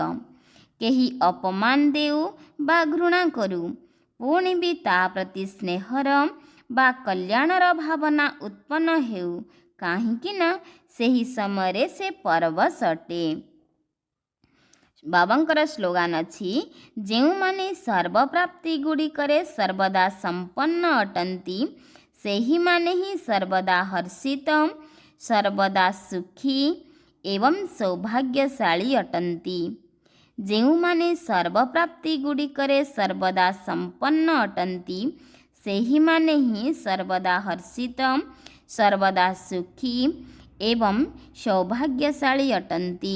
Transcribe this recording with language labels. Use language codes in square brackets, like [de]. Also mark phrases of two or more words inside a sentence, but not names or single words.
[or] କେହି ଅପମାନ ଦେଉ ବା ଘୃଣା କରୁ ପୁଣି ଭି ତା ପ୍ରତି ସ୍ନେହର ବା କଲ୍ୟାଣର ଭାବନା ଉତ୍ପନ୍ନ ହେଉ କାହିଁକି ନା ସେହି ସମୟ ସେ ପରବଶ ଅଟେ। ବାବାଙ୍କର ସ୍ଲୋଗାନ ଅଛି ଯେଉଁ ମାନେ ସର୍ବପ୍ରାପ୍ତି ଗୁଡ଼ିକରେ ସର୍ବଦା ସମ୍ପନ୍ନ ଅଟନ୍ତି ସେହି ମାନେ ହିଁ ସର୍ବଦା ହର୍ଷିତ ସର୍ବଦା ସୁଖୀ ଏବଂ ସୌଭାଗ୍ୟଶାଳୀ ଅଟନ୍ତି। ଯେଉଁ ମାନେ ସର୍ବପ୍ରାପ୍ତି ଗୁଡ଼ିକରେ ସର୍ବଦା ସମ୍ପନ୍ନ ଅଟନ୍ତି ସେହି ମାନେ ହିଁ ସର୍ବଦା ହର୍ଷିତ ସର୍ବଦା ସୁଖୀ ଏବଂ ସୌଭାଗ୍ୟଶାଳୀ ଅଟନ୍ତି।